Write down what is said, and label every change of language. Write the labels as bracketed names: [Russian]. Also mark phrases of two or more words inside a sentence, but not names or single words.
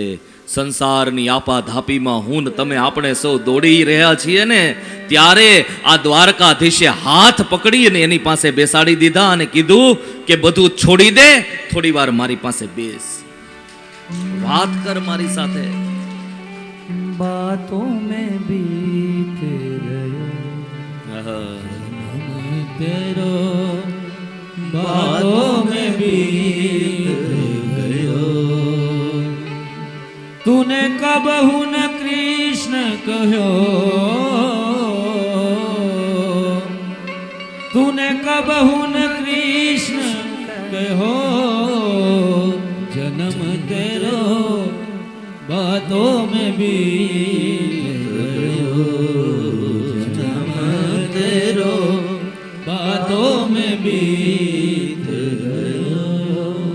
[Gujarati] સંસારની આપા ધાપીમાં હું ને તમે આપણે સૌ દોડી રહ્યા છીએ ને, ત્યારે આ દ્વારકાધીશે હાથ પકડીને એની પાસે બેસાડી દીધા અને કીધું કે બધું છોડી દે, થોડી વાર મારી પાસે બેસ, વાત કર મારી સાથે. [Hindi] बातों में बीत गयो तेरो, बातों में बीत गयो. तूने कबहू न कृष्ण कहो, तूने कबहू न कृष्ण कहो, जन्म तेरो बातों में बीत गयो, जन्म तेरो बातों में बीत गयो.